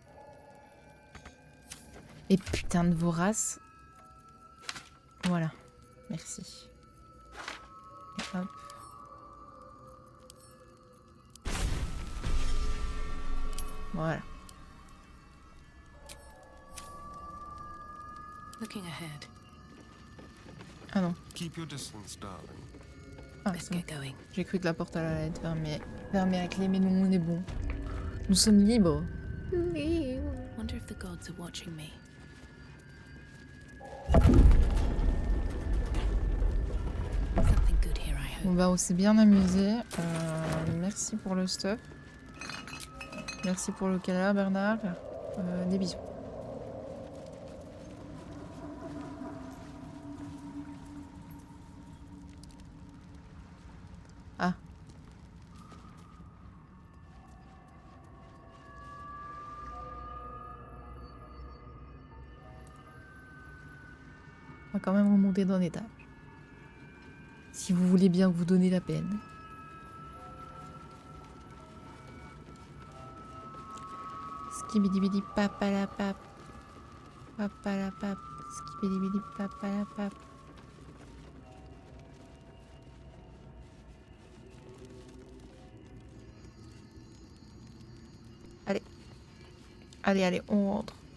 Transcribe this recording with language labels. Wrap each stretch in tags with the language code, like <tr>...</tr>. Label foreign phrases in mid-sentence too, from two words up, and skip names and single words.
<fr>Et putain de vorace. Voilà. Merci. Et hop. Voilà.</fr> <en>Looking ahead.</en> <fr>Ah non.</fr> <en>Keep your distance, darling.</en> <fr>Ah, c'est bon. J'ai cru que la porte allait être fermée à clé, mais non, on est bon. Nous sommes libres.</fr> <en>Wonder if the gods are watching me. Something good here, I hope.</en> <fr>On va aussi bien amuser. Merci pour le stuff. Merci pour le câlin, Bernard. Des bisous. Ah. On va quand même remonter d'un étage. Si vous voulez bien vous donner la peine. Skibidi papalapap. Papalapap. Skibidi papalapap. Allez. Allez, on rentre.</fr>